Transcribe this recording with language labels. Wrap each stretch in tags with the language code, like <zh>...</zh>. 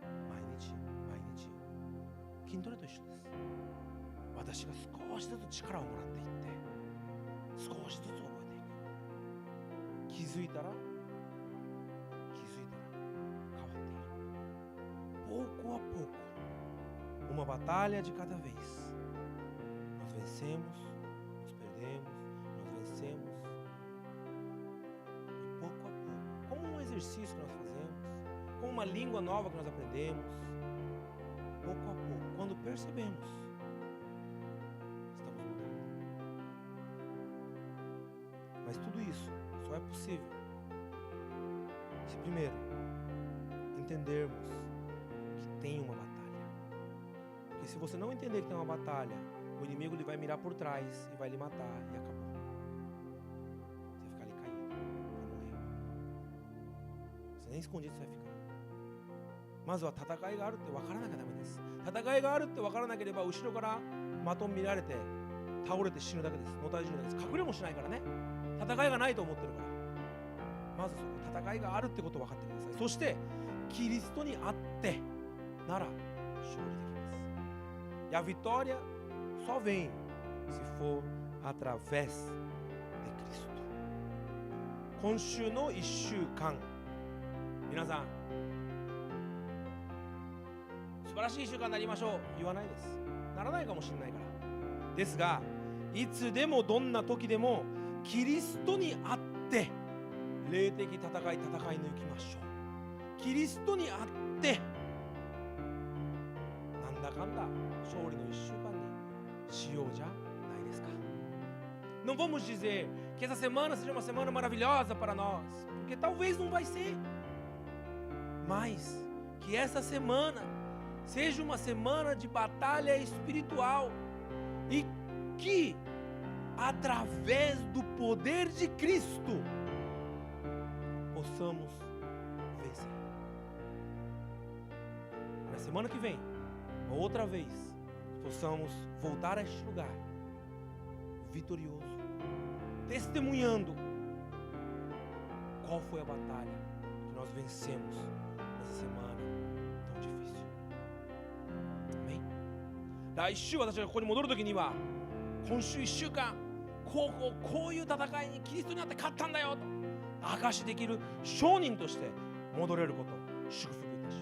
<ja>毎日毎日筋トレと一緒です。私が少しずつ力をもらっていって、少しずつ覚えていく。気づいたら変わっている。</ja> <pt>Pouco a pouco, uma batalha de cada vez. Nós vencemos, nós perdemos, nós vencemos. E pouco a pouco, como um exercício que nós fazemos, como uma língua nova que nós aprendemos, pouco a pouco, quando percebemos, estamos mudando. Mas tudo isso só é possível se primeiro entendermos que tem uma batalha. Porque se você não entender que tem uma batalha, o inimigo ele vai mirar por trás e vai lhe matar e acabou. Você vai ficar ali caído, vai morrer. Você nem escondido você vai ficar.</pt> <ja>まずは戦いがあるって分からなきゃダメです。戦いがあるって分からなければ後ろから的見られて倒れて死ぬだけです。のたれ死ぬだけです。隠れもしないからね。戦いがないと思ってるから。まずそこ戦いがあるってことを分かってください。そしてキリストにあってなら勝利できます。</ja> <pt>E a vitória só vem se for através de Cristo.</pt> <ja>今週の1週間、皆さん素晴らしい1週間になりましょう言わないです。ならないかもしれないから。ですが、いつでもどんな時でもキリストにあって霊的戦い抜きましょう。キリストにあってなんだかんだ勝利の1週間にしようじゃないですか。</ja> <pt>Não vamos dizer que essa semana seja uma semana maravilhosa para nós, porque talvez não vai ser. Mas que essa semana seja uma semana de batalha espiritual e que através do poder de Cristo possamos vencer. Na semana que vem, outra vez, possamos voltar a este lugar vitorioso, testemunhando qual foi a batalha que nós vencemos nessa semana tão difícil. Amém?</pt> <ja>来週私がここに戻るときには、今週1週間こういう戦いにキリストにあって勝ったんだよと証しできる証人として戻れることを祝福</ja>